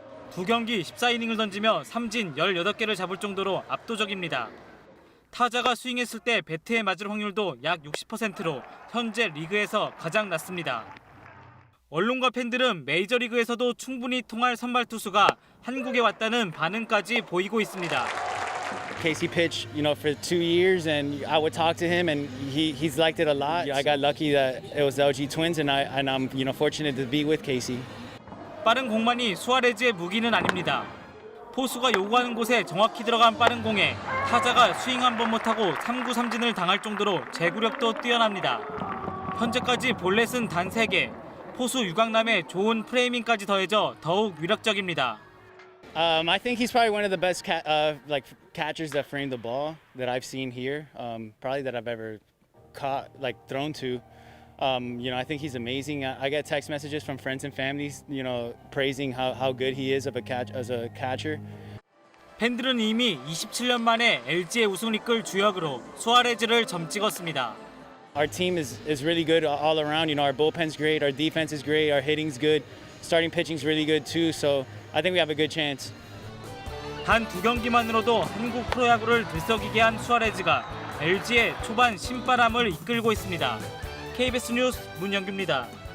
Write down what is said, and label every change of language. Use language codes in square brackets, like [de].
[ko] 두 경기 14이닝을 던지며 삼진 18개를 잡을 정도로 압도적입니다. 타자가 스윙했을 때 배트에 맞을 확률도 약 60%로 현재 리그에서 가장 낮습니다. 언론과 팬들은 메이저리그에서도 충분히 통할 선발 투수가 한국에 왔다는 반응까지 보이고 있습니다. [en] Casey pitched, for 2 years, and I would talk to him, and he's liked it a lot. I got lucky that it was the LG Twins, and I'm fortunate to be with Casey. [ko] 빠른 공만이 수아레즈의 무기는 아닙니다. 포수가 요구하는 곳에 정확히 들어간 빠른 공에 타자가 스윙 한 번 못하고 3구 삼진을 당할 정도로 제구력도 뛰어납니다. 현재까지 볼넷은 단 3개, 포수 유강남의 좋은 프레이밍까지 더해져 더욱 위력적입니다. [en] I think he's probably one of the best catchers that frame the ball that I've seen here. Probably that I've ever caught, thrown to. I think he's amazing. I get text messages from friends and families, praising how good he is as a catcher. [ko] 팬들은 이미 27년 만에 LG의 우승을 이끌 주역으로 수아레즈를 점찍었습니다. [en] Our team is really good all around. Our bullpen's great, our defense is great, our hitting's good, starting pitching's really good too. So I think we have a good chance. [ko] 단 2경기만으로도 한국 프로야구를 들썩이게 한 수아레즈가 LG의 초반 신바람을 이끌고 있습니다. KBS 뉴스 문영규입니다.